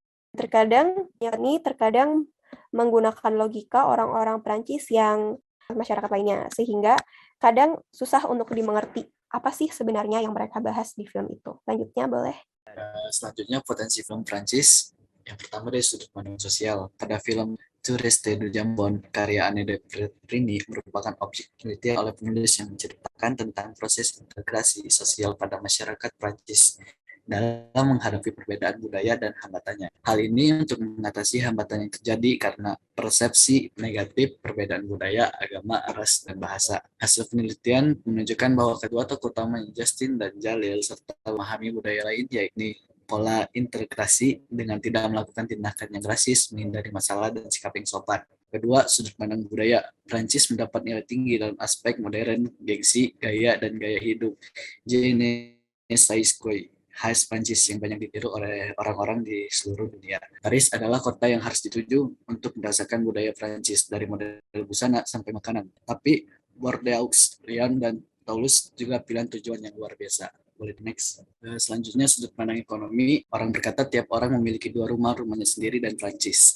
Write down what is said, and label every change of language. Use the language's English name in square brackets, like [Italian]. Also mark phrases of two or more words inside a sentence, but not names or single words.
[Indonesian] Terkadang menggunakan logika orang-orang Perancis yang masyarakat lainnya, sehingga kadang susah untuk dimengerti apa sih sebenarnya yang mereka bahas di film itu. Lanjutnya boleh. Selanjutnya potensi film Prancis. Yang pertama dari sudut pandang sosial. Pada film Touriste du Jambon, karya Anne de Prigny merupakan objek penelitian oleh penulis yang menceritakan tentang proses integrasi sosial pada masyarakat Prancis dalam menghadapi perbedaan budaya dan hambatannya. Hal ini untuk mengatasi hambatan yang terjadi karena persepsi negatif perbedaan budaya, agama, ras, dan bahasa. Hasil penelitian menunjukkan bahwa kedua tokoh utama Justin dan Jalil serta memahami budaya lain, yakni pola integrasi dengan tidak melakukan tindakan yang rasis, menghindari masalah, dan sikap yang sopan. Kedua, sudut pandang budaya. Prancis mendapat nilai tinggi dalam aspek modern, gengsi, gaya, dan gaya hidup. [French] Je ne sais quoi [Indonesian] khas Prancis yang banyak ditiru oleh orang-orang di seluruh dunia. Paris adalah kota yang harus dituju untuk merasakan budaya Prancis, dari model busana sampai makanan. Tapi Bordeaux, Lyon, dan Toulouse juga pilihan tujuan yang luar biasa. Boleh next. Selanjutnya sudut pandang ekonomi. Orang berkata tiap orang memiliki dua rumahnya sendiri dan Prancis.